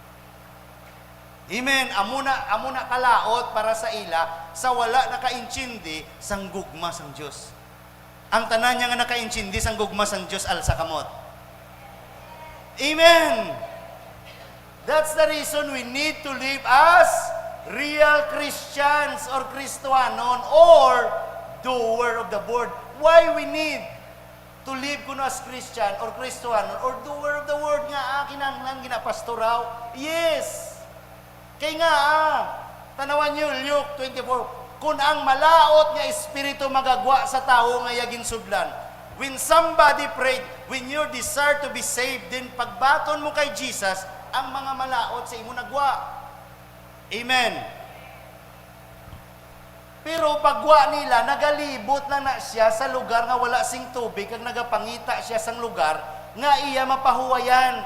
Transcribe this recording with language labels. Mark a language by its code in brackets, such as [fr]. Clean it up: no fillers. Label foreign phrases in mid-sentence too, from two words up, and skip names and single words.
[hil] Amen. Amuna kalaot para sa ila sa wala nakaintindi sang gugma sang Dios. Ang tanan niya nga nakaintindi sang gugma sang Dios alsa kamot. Amen. [en] That's the reason we need to live as real Christians or Kristohanon or doer of the word. Why we need to live kuno as Christian or Kristohanon or doer of the word [hil] nga kinahanglan ginapastoraw? [en] Yes. [hil] Kaya nga tanawan niyo Luke 24, kung ang malaot nga espiritu magagwa sa tao nga yagin sudlan. [en] When somebody prayed, when you desire to be saved, then [hil] pagbaton mo kay Jesus, ang mga malaot sa imo nagwa. Amen. Pero pagwa nila, nagalibot na siya sa lugar nga wala sing tubig, kag nagapangita siya sang lugar, nga iya mapahuwayan.